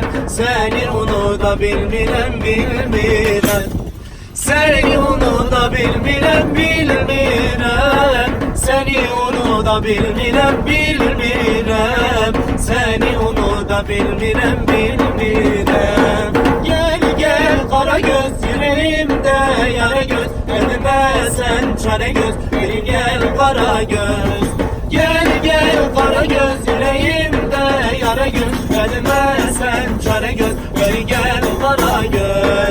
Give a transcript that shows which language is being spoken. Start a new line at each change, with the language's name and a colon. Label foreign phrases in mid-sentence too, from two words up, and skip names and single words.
Azerbaijani: Seni onu da bilmirəm, bilmirəm. Seni onu da bilmirəm, bilmirəm. Seni onu da bilmirəm, bilmirəm. Seni onu da bilmirəm, bilmirəm.
Turkish: Gel gel kara göz, yüreğimde yara göz. Elime sen çare göz, gel gel kara göz. Gel gel kara göz, yüreğimde yara göz. Elime sen çare göz, gel gel kara göz.